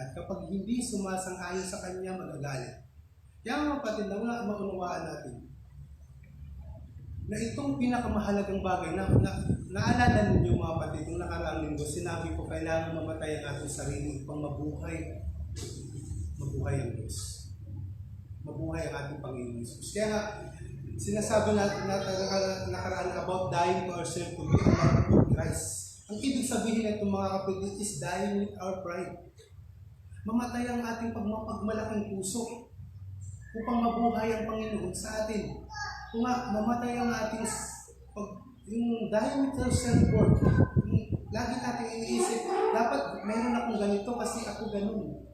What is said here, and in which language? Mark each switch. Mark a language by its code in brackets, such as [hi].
[tl] At kapag hindi sumasang-ayon sa kanya, magagalit. Kaya mga kapatid, maunawaan natin na itong pinakamahalagang bagay naalala ninyo mga kapatid, nung nakaraang linggo, sinabi ko kailangan mamatay ang ating sarili upang mabuhay ang Diyos. Mabuhay ang ating Panginoon Jesus. Kaya Sinasabi nakaraan [en] about dying to ourselves to be alive with Christ. [tl] Ang ibig sabihin nito mga kapatid [en] is dying with our pride. [tl] Mamatay ang ating pagmapagmalaking puso upang mabuhay ang Panginoon sa atin. Kung nga, mamatay ang ating yung [en] dying with ourselves, [tl] Lord, lagi natin iniisip, dapat meron akong ganito kasi ako ganun.